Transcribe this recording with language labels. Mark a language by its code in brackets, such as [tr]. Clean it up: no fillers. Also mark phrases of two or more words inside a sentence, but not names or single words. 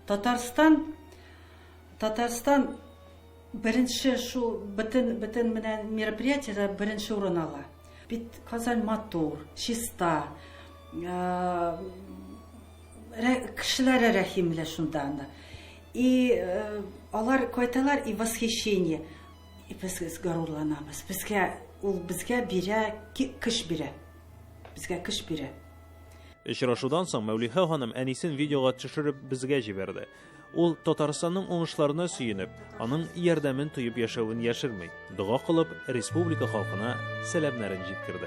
[tt] Татарстан беренче шул бөтен менә мероприятиедә беренче урын ала. Бит Казан матур, чиста. Кешеләре рәхимле шунда анда. И алар кайталар [ru] и восхищение. [tt] И без горурланабыз. Безгә бирә, кыш бирә. Безгә кыш бирә. Очрашудан соң Мәүлиха ханым әнисен видеога төшереп безгә җибәрде. Ул Татарстанның уңышларына сөенеп, аның ярдәмен тоеп яшәвен яшермәй, дуга кылып, республика халкына сәламнәрен җиткерде.